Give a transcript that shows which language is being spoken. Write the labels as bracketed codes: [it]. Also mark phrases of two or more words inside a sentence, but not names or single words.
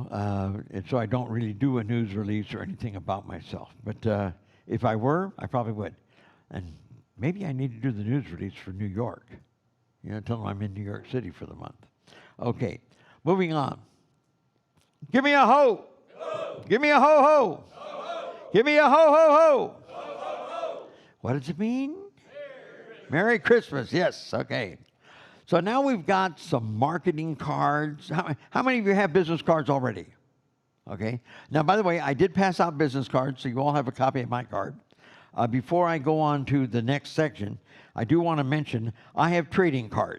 [en] And so I don't really do a news release or anything about myself. But if I were, I probably would. And maybe I need to do the news release for New York. You know, tell them I'm in New York City for the month. Okay, moving on. Give me a ho. Ho. Give me a ho ho. Ho, ho. Give me a ho ho ho. Ho, ho, ho. What does it mean? Merry Christmas. Yes, okay. So now we've got some marketing cards. How many of you have business cards already? Okay. Now, by the way, I did pass out business cards, so you all have a copy of my card. Before I go on to the next section, I do want to mention I have trading cards.